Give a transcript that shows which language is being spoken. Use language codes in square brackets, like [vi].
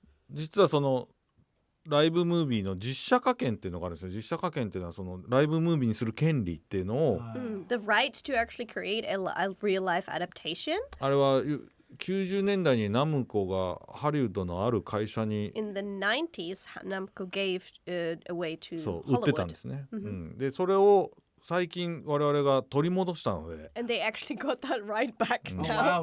[ja] 実はそのライブムービーの実写化権っていうのがあるんですよ。実写化権っていうのはそのライブムービーにする権利っていうのを、 [en] The right to actually create a real life adaptation. [ja] あれは90年代にナムコがハリウッドのある会社に [en] In the 90s, Namco gave away to [ja] そう売ってたん [en] Hollywood. [ja] ですね。でそれを最近我々が取り戻したので、 [en] And they actually got that right back now.